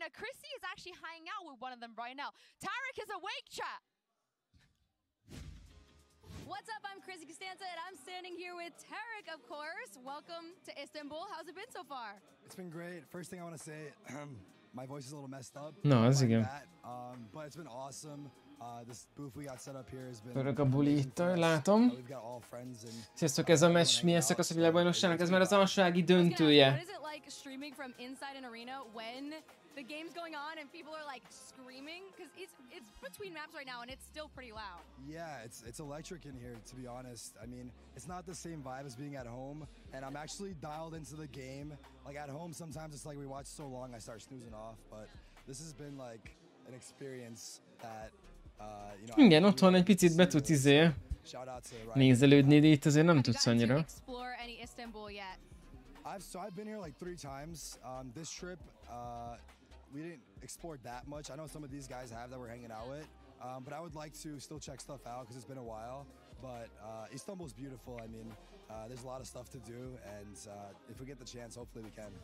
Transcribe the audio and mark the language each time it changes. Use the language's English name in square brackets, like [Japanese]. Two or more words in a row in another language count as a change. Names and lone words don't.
[English] Chrissy is actually hanging out with one of them right now. Tarek is awake, chat! What's up? I'm Chrissy Costanza, and I'm standing here with Tarek, of course. Welcome to Istanbul. How's it been so far? It's been great. First thing I want to say, my voice is a little messed up. No, [Hungarian] az igen. [English] But it's been awesome. This booth we got set up here has been. [Hungarian] Pörög a buli itt, látom. Sziasztok, ez a meccs milyen szakasz a világbajnokságnak? Ez már az alsági döntője. [English] What is it like streaming from inside an arena when the game's going on and people are like screaming? Because it's between maps right now and it's still pretty loud. Yeah, it's electric in here, to be honest. I mean, it's not the same vibe as being at home, and I'm actually dialed into the game. Like at home, sometimes it's like we watch so long I start snoozing off, but this has been like an experience that [Hungarian] igen, otthon egy picit be tud nézelődni, de itt azért nem tudsz annyira. [English] I've been here like 3 times. This trip, we didn't explore that much. I know some of these guys have that we're hanging out with, but I would like to still check stuff out because it's been a while. But Istanbul's beautiful. I mean, there's a lot of stuff to do, and if we get the chance, hopefully we can.